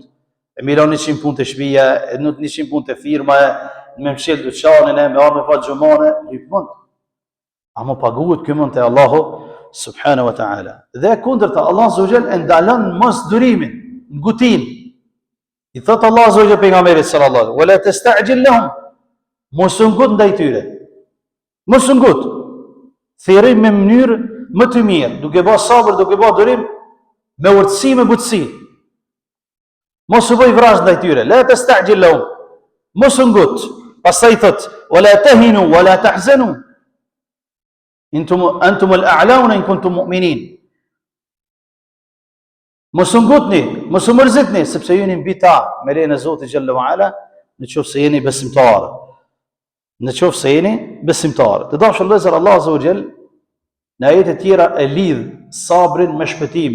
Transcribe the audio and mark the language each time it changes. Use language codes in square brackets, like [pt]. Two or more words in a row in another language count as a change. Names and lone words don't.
[sq] E me lën 100 punë të shtëpia, e 100 punë të firma, me mshël dyqanin, me fal xhumane, lyp mund. Amo paguhet ky mund te Allahu [ar] سبحانه وتعالى. [sq] Dhe kundërta Allah [ar] عز وجل [sq] ndalon mos durimin, ngutin. I thot Allah [ar] عز وجل pejgamberit صلى الله عليه وسلم, "ولا تستعجل لهم." [sq] Mos u ngut ndaj tyre. Mos u ngut. Thirrim me mënyrë më të mirë, duke bërë sabër, duke bërë durim, me urtësi, me butësi. Mos u bëj vrazh ndaj tyre. [ar] لا تستعجل لهم. [sq] Mos u ngut. Pastaj thot, [ar] "ولا تهنوا ولا تحزنوا." أنتم الأعلون إن كنتم مؤمنين. [sq] Mos u ngutni, mos u mërzitni, sepse jeni mbi ta me lejen e Zotit [ar] جل وعلا, [sq] nëse jeni besimtarë. Nëse jeni besimtarë. Të dashur vëllezër, Allah [ar] عز وجل [sq] në ajete të tjera e lidh sabrin me shpëtimin.